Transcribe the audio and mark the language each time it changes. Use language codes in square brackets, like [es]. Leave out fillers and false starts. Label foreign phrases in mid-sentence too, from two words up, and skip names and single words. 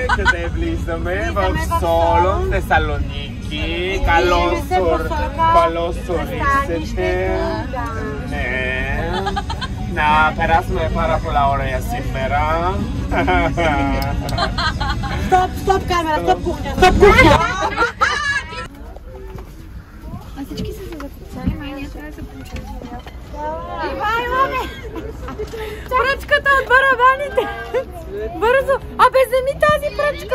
[bg] Къде влизаме? В Солон, Тесалоники, [el] Καλωσορίσετε. Ναι. Να περάσουμε πάρα πολλά ωραία σήμερα. [bg] Стоп, камера, стоп кухня, стоп кухня! А всички са се записали, май ние трябва да се получим. Пръчката от барабаните! Бързо! Абе, вземи тази пръчка!